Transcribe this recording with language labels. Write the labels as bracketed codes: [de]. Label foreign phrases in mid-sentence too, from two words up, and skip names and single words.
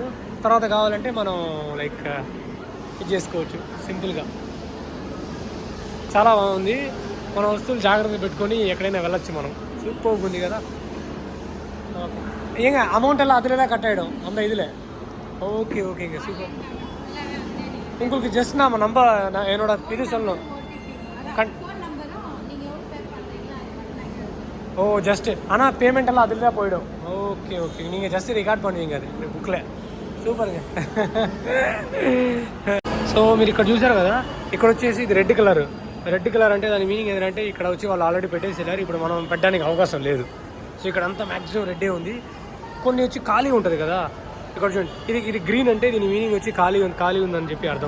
[te] తర్వాత కావాలంటే మనం లైక్ ఇది చేసుకోవచ్చు సింపుల్గా. చాలా బాగుంది. మన వస్తువులు జాగ్రత్తగా పెట్టుకొని ఎక్కడైనా వెళ్ళొచ్చు మనం. సూపర్ ఉంది కదా. ఏం అమౌంట్ ఎలా అదిలేదా కట్టేయడం అంత ఇదిలే. [en] okay okay, [te] ఇంకా సూపర్. [ta] உங்களுக்கு ஜஸ்ட் நம்ம என்னோட இது சொல்லணும். ஓ ஜஸ்ட்டு, ஆனால் பேமெண்ட் எல்லாம் அதில் தான் போயிடும். [en] okay okay, [ta] நீங்கள் ஜஸ்ட் రికార్డ్ பண்ணுவீங்க [te] అది బుక్లే. సూపర్గా. సో మీరు ఇక్కడ చూసారు కదా, ఇక్కడ వచ్చేసి ఇది [en] red colour [te] అంటే దాని మీనింగ్ ఏంటంటే ఇక్కడ వచ్చి వాళ్ళు ఆల్రెడీ పెట్టేసారు, ఇప్పుడు మనం పెట్టడానికి అవకాశం లేదు. సో ఇక్కడ అంతా మ్యాక్సిమం రెడ్డే ఉంది. కొన్ని వచ్చి ఖాళీ ఉంటుంది కదా, ఇక్కడ చూడండి ఇది గ్రీన్ అంటే దీని మీనింగ్ వచ్చి ఖాళీ ఉందని చెప్పి అర్థం.